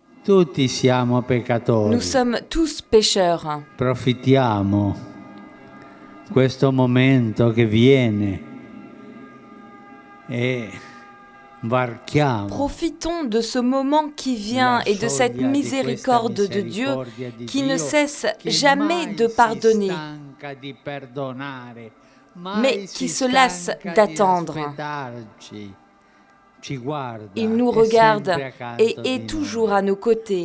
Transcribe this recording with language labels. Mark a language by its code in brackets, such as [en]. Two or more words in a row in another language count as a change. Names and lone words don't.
[it] Tutti siamo [fr] Nous [it] peccatori. [fr] sommes tous pécheurs. [it] Profittiamo questo momento che viene e varchiamo. [fr] Profitons de ce moment qui vient et de cette miséricorde de Dieu qui ne cesse jamais de pardonner, mais qui se lasse d'attendre. Il nous regarde et est toujours à nos côtés.